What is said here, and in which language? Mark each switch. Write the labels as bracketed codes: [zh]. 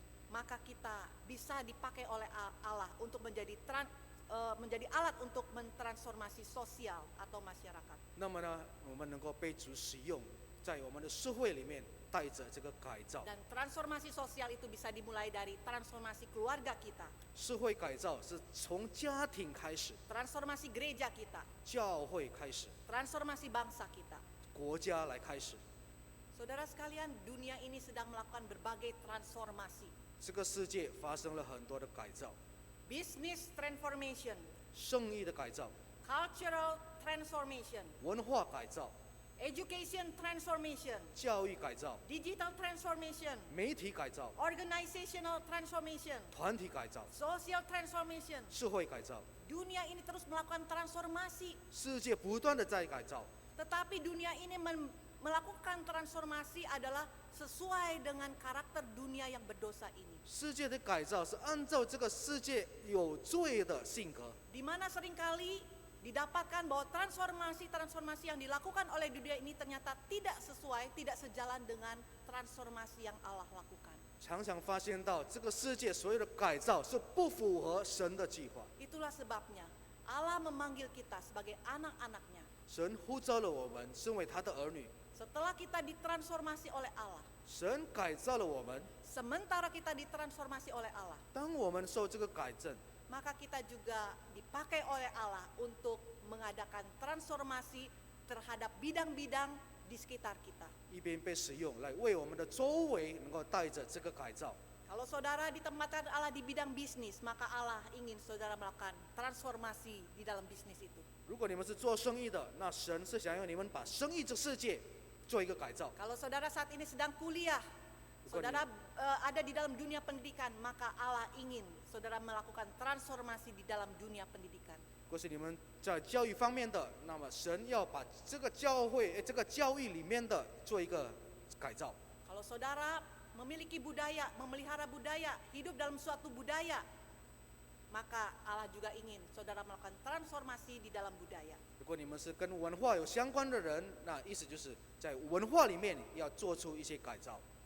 [id] maka kita bisa dipakai oleh Allah untuk menjadi alat untuk mentransformasi sosial atau masyarakat. [zh] 那么呢，我们能够被主使用，在我们的社会里面带着这个改造。 [id] Dan transformasi sosial itu bisa dimulai dari transformasi keluarga kita, [zh] 社会改造是从家庭开始， [id] transformasi gereja kita, [zh] 教会开始， [id] transformasi bangsa kita. [zh] 国家来开始。 [id] Saudara sekalian, dunia ini sedang melakukan berbagai transformasi. [zh] 这个世界发生了很多的改造， [en] Business transformation, [zh] 生意的改造， [en] cultural transformation, [zh] 文化改造， [en] education transformation, [zh] 教育改造， [en] digital transformation, [zh] 媒体改造， [en] organizational transformation, [zh] 团体改造， [en] social transformation. [zh] 社会改造。 [id] Dunia ini terus melakukan transformasi, [zh] 世界不断的在改造， [id] tetapi dunia ini melakukan transformasi adalah sesuai dengan karakter dunia yang berdosa ini. [zh] 世界的改造是按照这个世界有罪的性格， [id] Di mana seringkali didapatkan bahwa transformasi yang dilakukan oleh dunia ini ternyata tidak sesuai, tidak sejalan dengan transformasi yang Allah lakukan. [zh] 常常发现到这个世界所有的改造是不符合神的计划。 [id] Itulah sebabnya Allah memanggil kita sebagai anak-anaknya. [zh] 神呼召了我们，身为他的儿女。 [id] Setelah kita ditransformasi oleh Allah, [zh] 神改造了我们， [id] sementara kita ditransformasi oleh Allah, [zh] 当我们受这个改正， [id] maka kita juga dipakai oleh Allah untuk mengadakan transformasi terhadap bidang-bidang di sekitar kita. [zh] 一边被使用来为我们的周围能够带着这个改造。 [id] Kalau saudara ditempatkan Allah di bidang bisnis, maka Allah ingin saudara melakukan transformasi di dalam bisnis itu. [zh] 如果你们是做生意的，那神是想要你们把生意这世界做一个改造。 [id] Kalau saudara saat ini sedang kuliah, saudara ada di dalam dunia pendidikan, maka Allah ingin saudara melakukan transformasi di dalam dunia pendidikan. [zh] 如果是你们在教育方面的，那么神要把这个教会、这个教育里面的做一个改造。 [id] Kalau saudara memiliki budaya, memelihara budaya, hidup dalam suatu budaya, maka Allah juga ingin saudara melakukan transformasi di dalam budaya. [zh] 如果你们是跟文化有相关的人，那意思就是在文化里面要做出一些改造。